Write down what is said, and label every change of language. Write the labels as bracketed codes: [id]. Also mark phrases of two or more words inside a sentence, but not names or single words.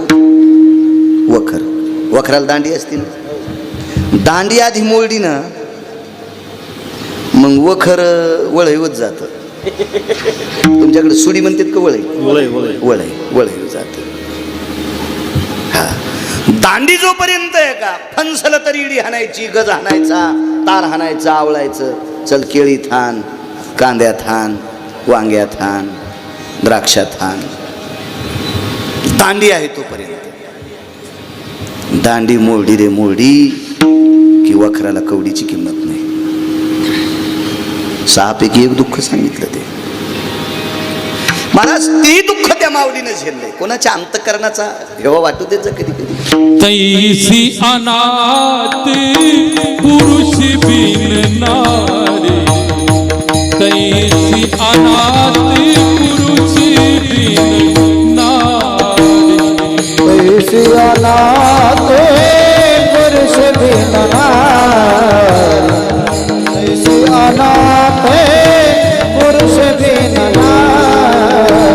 [mr] आऊत वखर. वखराला दांडी असते ना. दांडी आधी मोडली ना मग वखर वळईवत जात. तुमच्याकडे सुडी म्हणतात का? वळई जात. हा, दांडी जोपर्यंत आहे का फणसलं तरी इडी हाणायची, गज हाणायचा, तार हाणायचं, आवळायचं. चल केळी थान, कांद्या थान, वांग्या थान, द्राक्षा थान. दांडी आहे तोपर्यंत. दांडी मोडी रे मोडी की वखराला कवडीची किंमत नाही. 6 पैकी एक दुःख सांगितलं ते. महाराज ते दुःख त्या माऊलीनं झेललंय. कोणाच्या अंतकरणाचा हेवा वाटू देत जा कधी कधी. [hi] तैसी अनाथ पुरुष बिन नारी, तैसी अनाथ पुरुष बिन नारी, तैसी अनाथ पुरुष बिन नारी, तैसी अनाथ पुरुष बिन नारी.